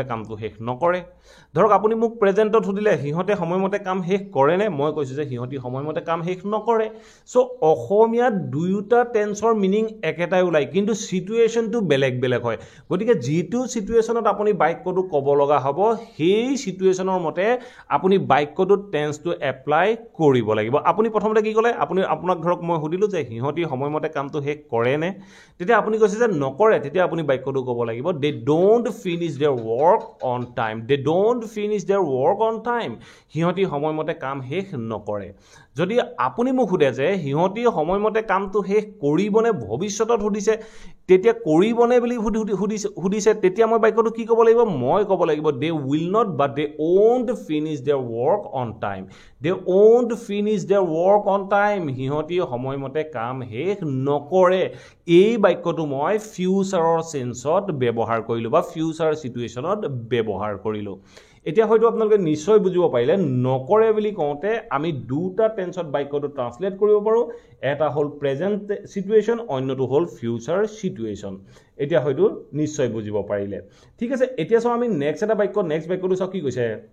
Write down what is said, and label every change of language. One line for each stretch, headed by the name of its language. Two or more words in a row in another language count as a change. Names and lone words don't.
Assamese: কামটো শেষ নকৰে ধৰক আপুনি মোক প্ৰেজেন্টত সুধিলে হিহতে সময়মতে কাম শেষ কৰেনে মই কৈছো যে হিহতি সময়মতে কাম শেষ নকৰে সো অসমীয়া দুয়োটা টেন্সৰ মিনিং একেটাই ওলাই কিন্তু সিচুৱেচনটো বেলেগ বেলেগ হয় গতিকে যেটো সিচুৱেচনত আপুনি বাক্যটো ক'ব লগা হ'ব সেই সিচুৱেচনৰ মতে আপুনি বাক্যটো টেন্সটো এপ্লাই কৰিব লাগিব আপুনি প্ৰথমতে কি ক'লে আপুনি আপোনাক ধৰক মই সুধিলো যে হিহতি সময়মতে কামটো শেষ কৰেনে তেতিয়া আপুনি কৈছে যে নকৰে তেতিয়া আপুনি বাক্যটো ক'ব লাগিব
English: they don't finish their work on time they don't finish their work on time
Assamese: হিহতি সময়মতে কাম শেষ নকৰে যদি আপুনি মোক সুধে যে হিহতি সময়মতে কামটো শেষ কৰিবনে ভৱিষ্যতত সুধিছে তেতিয়া কৰিবনে বুলি সুধিছে তেতিয়া মই বাক্যটো কি ক'ব লাগিব মই ক'ব লাগিব
English: they will not but they won't finish
Assamese: their work on time they won't finish
English: their work on time
Assamese: হিহতি সময়মতে কাম শেষ নকৰে এই বাক্যটো মই ফিউচাৰৰ সেন্সত ব্যৱহাৰ কৰিলো বা ফিউচাৰ সিচুৱেচনত ব্যৱহাৰ কৰিলো এতিয়া হয়তো আপোনালোকে নিশ্চয় বুজিব পাৰিলে নকৰে বুলি কওঁতে আমি দুটা টেন্সত বাক্যটো ট্ৰান্সলেট কৰিব পাৰো এটা হ'ল প্ৰেজেন্ট সিচুৱেচন অন্যটো হ'ল ফিউচাৰ সিচুৱেচন এতিয়া হয়তো নিশ্চয় বুজিব পাৰিলে ঠিক আছে এতিয়া চাও আমি নেক্সট এটা বাক্য নেক্সট বাক্যটো চাও কি কৈছে